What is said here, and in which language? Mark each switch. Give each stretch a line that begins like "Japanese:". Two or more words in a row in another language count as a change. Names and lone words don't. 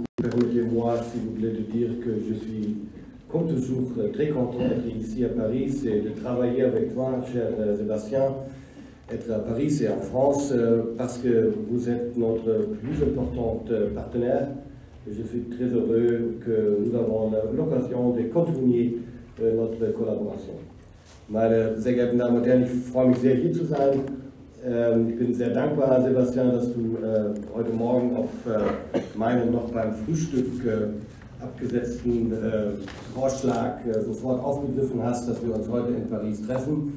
French: Permettez-moi, s'il vous plaît, de dire que je suis, comme toujours, très content d'être ici à Paris et de travailler avec toi, cher Sébastien. être à Paris et en France parce que vous êtes notre plus importante partenaire. Je suis très heureux que nous avons l'occasion de continuer notre Kollaboration.
German: Meine sehr geehrten Damen und Herren, ich freue mich sehr, hier zu sein. Ich bin sehr dankbar, Sebastian, dass du heute Morgen auf meinen noch beim Frühstück abgesetzten Vorschlag sofort aufgegriffen hast, dass wir uns heute in Paris treffen.